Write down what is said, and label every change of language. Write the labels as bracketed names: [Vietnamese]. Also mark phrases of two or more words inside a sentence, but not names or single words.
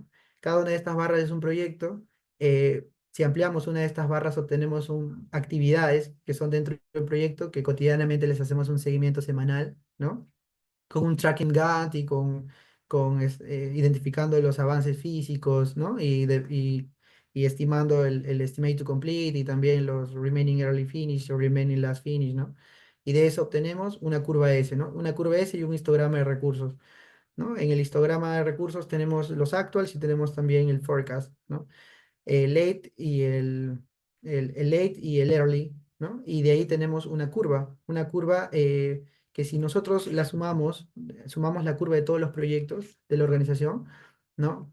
[Spanish] Cada una de estas barras es un proyecto. Si ampliamos una de estas barras, obtenemos actividades que son dentro del proyecto, que cotidianamente les hacemos un seguimiento semanal, ¿no? Con un [English] tracking Gantt [Spanish] y identificando los avances físicos, ¿no? Y estimando el [English] estimate to complete [Spanish] y también los [English] remaining early finish [Spanish] o [English] remaining last finish, [Spanish] ¿no? Y de eso obtenemos una curva S, ¿no? Una curva S y un histograma de recursos, ¿no? En el histograma de recursos tenemos los actuals y tenemos también el forecast, ¿no? El late y el late y el early, ¿no? Y de ahí tenemos una curva que si nosotros la sumamos, sumamos la curva de todos los proyectos de la organización, ¿no?